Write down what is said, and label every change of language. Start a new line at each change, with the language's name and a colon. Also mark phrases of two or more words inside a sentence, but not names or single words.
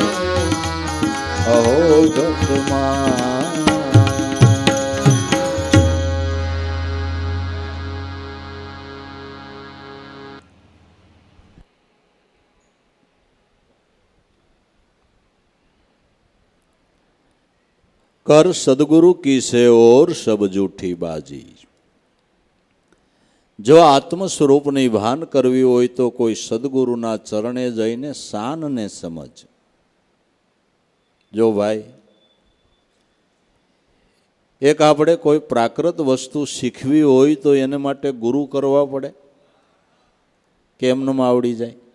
Hindi: अवगत माई कर सदगुरु की से और सब जूठी बाजी
Gujarati: જો આત્મ સ્વરૂપની ભાન કરવી હોય તો કોઈ સદગુરુના ચરણે જઈને શાનને સમજ. જો ભાઈ એક આપણે કોઈ પ્રાકૃત વસ્તુ શીખવી હોય તો એને માટે ગુરુ કરવા પડે કે એમનેમ આવડી જાય?